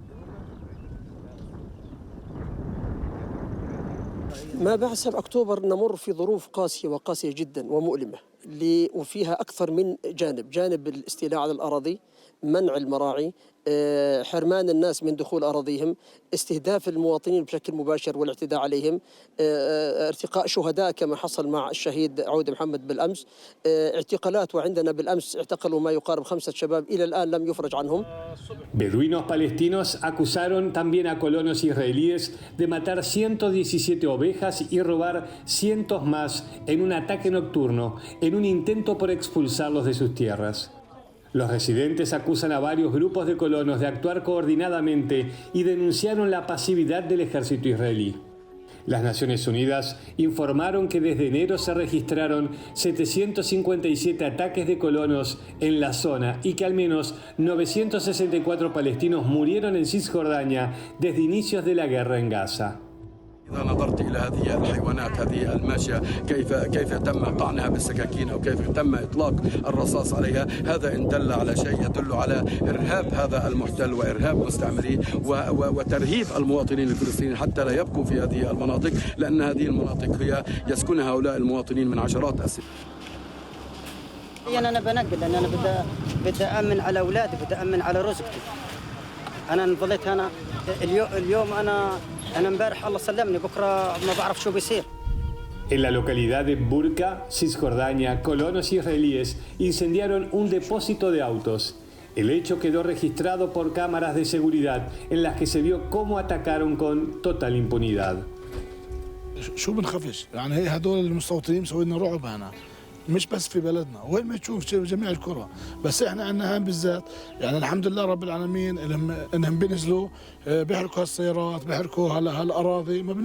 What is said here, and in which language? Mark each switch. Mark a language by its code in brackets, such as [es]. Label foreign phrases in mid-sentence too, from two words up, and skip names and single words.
[ar] ما بعد 7 أكتوبر نمر في ظروف قاسية وقاسية جدا ومؤلمة وفيها أكثر من جانب الاستيلاء على الأراضي، منع المراعي، حرمان الناس من دخول أراضيهم، استهداف المواطنين بشكل مباشر والاعتداء عليهم، ارتقاء شهداء كما حصل مع الشهيد عودة محمد بالأمس، اعتقالات وعندنا بالأمس اعتقلوا ما يقارب 5 شباب إلى الآن لم يفرج عنهم. [es] Beduinos palestinos acusaron también a colonos israelíes de matar 117 ovejas y robar cientos más en un ataque nocturno, en un intento por expulsarlos de sus tierras. Los residentes acusan a varios grupos de colonos de actuar coordinadamente y denunciaron la pasividad del ejército israelí. Las Naciones Unidas informaron que desde enero se registraron 757 ataques de colonos en la zona y que al menos 964 palestinos murieron en Cisjordania desde inicios de la guerra en Gaza. [ar] إذا نظرت إلى هذه الحيوانات هذه الماشية كيف تم طعنها بالسكاكين أو كيف تم إطلاق الرصاص عليها، هذا إن دل على شيء يدل على إرهاب هذا المحتل وإرهاب مستعمريه وترهيب المواطنين الفلسطينيين حتى لا يبقوا في هذه المناطق، لأن هذه المناطق هي يسكنها هؤلاء المواطنين من عشرات السنين. أنا بنقل لأن أنا بدي أأمن على أولادي، بدي أأمن على رزقتي. أنا ظليت هنا اليوم أنا امبارح الله سلمني بكره ما بعرف شو بيصير. [es] En la localidad de Burka, Cisjordania, colonos israelíes incendiaron un depósito de autos. El hecho quedó registrado por cámaras de seguridad en las que se vio cómo atacaron con total impunidad. [ar] شو بنخافش يعني هي هدول المستوطنين مسوي لنا رعب هنا مش بس في بلدنا وين ما تشوف جميع الكرة بس احنا عندنا هان بالذات يعني الحمد لله رب العالمين انهم بينزلوا بيحركوا هالسيارات بيحركوا هالاراضي ما